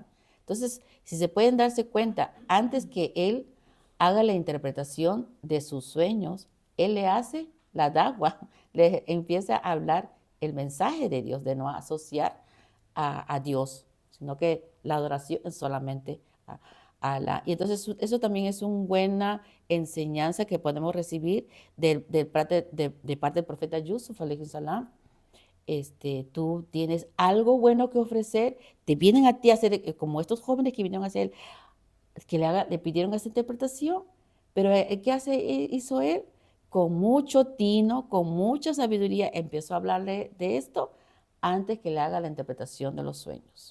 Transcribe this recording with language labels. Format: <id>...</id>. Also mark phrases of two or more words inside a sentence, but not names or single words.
<es>Entonces, si se pueden darse cuenta, antes que él haga la interpretación de sus sueños, él le hace la dagua, le empieza a hablar el mensaje de Dios, de no asociar a Dios, sino que la adoración es solamente a Alá. Y entonces eso también es una buena enseñanza que podemos recibir de parte del profeta Yusuf,</es> <ar>عليه السلام.</ar> <es>Tú tienes algo bueno que ofrecer, te vienen a ti a hacer, como estos jóvenes que vinieron a hacer, que le pidieron esa interpretación, pero ¿qué hizo él? Con mucho tino, con mucha sabiduría, empezó a hablarle de esto antes que le haga la interpretación de los sueños.</es>